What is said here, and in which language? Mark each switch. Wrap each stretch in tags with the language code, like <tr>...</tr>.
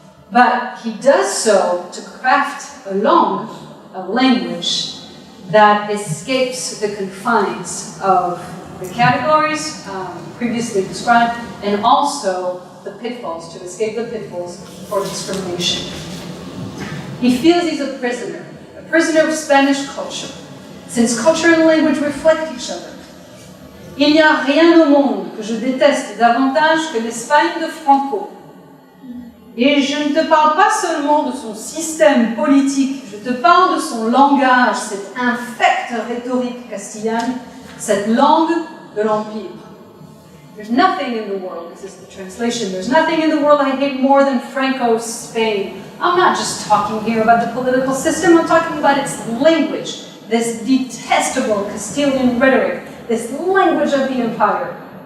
<en>But he does so to craft a language that escapes the confines of the categories previously described, and also the pitfalls, to escape the pitfalls for discrimination. He feels he's a prisoner of Spanish culture, since culture and language reflect each other.</en> <fr>Il n'y a rien au monde que je déteste davantage que l'Espagne de Franco. Et je ne te parle pas seulement de son système politique, je te parle de son langage, cette infecte rhétorique castillane, cette langue de l'Empire.</fr> <en>There's nothing in the world, this is the translation, there's nothing in the world I hate more than Franco's Spain. I'm not just talking here about the political system, I'm talking about its language, this detestable Castilian rhetoric, this language of the empire.</en>